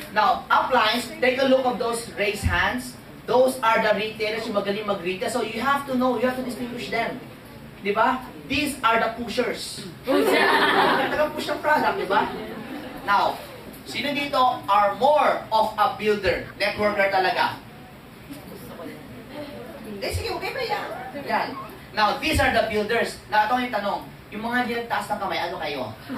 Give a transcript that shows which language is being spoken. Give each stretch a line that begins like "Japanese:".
English: Now, uplines, take a look of those raised hands. Those are the retailers
Filipino: yung magaling mag-retail.
English: So you have to know, you have to distinguish them.
Filipino: Di ba?
English: These are the pushers.
Filipino: Taga-push ng product, di ba?
English: Now,
Filipino: sino dito
English: are more of a builder?
Filipino: Networker talaga. Sige, okay ba yan? Yan.
English: Now, these are the builders.
Filipino: Now, ito yung tanong. Yung mga hindi nagtaas ng kamay, ano kayo?